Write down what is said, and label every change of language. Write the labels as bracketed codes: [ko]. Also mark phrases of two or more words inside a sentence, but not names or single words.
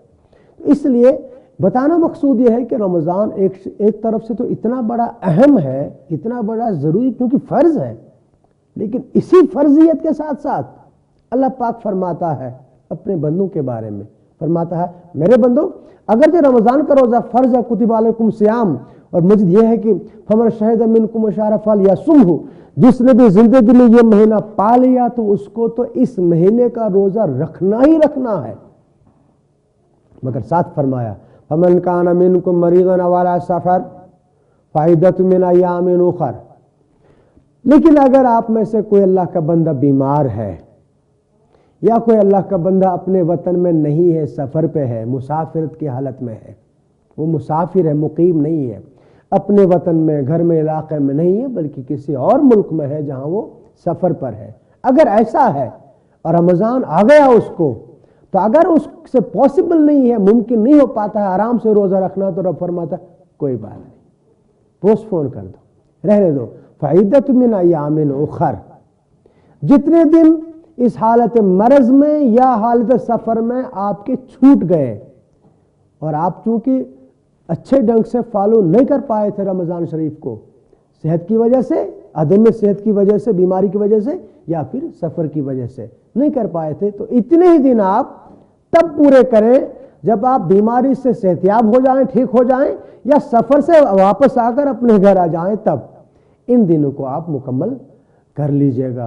[ur] اس لیے بتانا مقصود یہ ہے کہ رمضان ایک طرف سے تو اتنا بڑا اہم ہے، اتنا بڑا ضروری، کیونکہ فرض ہے، لیکن اسی فرضیت کے ساتھ ساتھ اللہ پاک فرماتا ہے اپنے بندوں کے بارے میں، فرماتا ہے میرے بندو، اگرچہ رمضان کا روزہ فرض ہے، [ar] کتب علیکم صیام، [ur] اور مجد یہ ہے کہ [ar] فمن شہد منکم الشہر فلیصمہ، [ur] جس نے بھی زندگی میں یہ مہینہ پا لیا تو اس کو تو اس مہینے کا روزہ رکھنا ہی رکھنا ہے. مگر ساتھ فرمایا [ar] فمن کان منکم مریضا او علی سفر فعدۃ من ایام اخر. [ur] لیکن اگر آپ میں سے کوئی اللہ کا بندہ بیمار ہے، یا کوئی اللہ کا بندہ اپنے وطن میں نہیں ہے، سفر پہ ہے، مسافرت کی حالت میں ہے، وہ مسافر ہے، مقیم نہیں ہے، اپنے وطن میں، گھر میں، علاقے میں نہیں ہے، بلکہ کسی اور ملک میں ہے جہاں وہ سفر پر ہے. اگر ایسا ہے اور رمضان آ گیا اس کو، تو اگر اس سے پاسبل نہیں ہے، ممکن نہیں ہو پاتا ہے آرام سے روزہ رکھنا، تو رب فرماتا ہے کوئی بات نہیں، پوسٹ پون کر دو، رہنے دو. [ar] فعدۃ من ایام اخر، [ur] جتنے دن اس حالت مرض میں یا حالت سفر میں آپ کے چھوٹ گئے اور آپ چونکہ اچھے ڈھنگ سے فالو نہیں کر پائے تھے رمضان شریف کو، صحت کی وجہ سے عدم صحت کی وجہ سے، بیماری کی وجہ سے، یا پھر سفر کی وجہ سے نہیں کر پائے تھے، تو اتنے ہی دن آپ تب پورے کریں جب آپ بیماری سے صحتیاب ہو جائیں، ٹھیک ہو جائیں، یا سفر سے واپس آ کر اپنے گھر آ جائیں، تب ان دنوں کو آپ مکمل کر لیجئے گا۔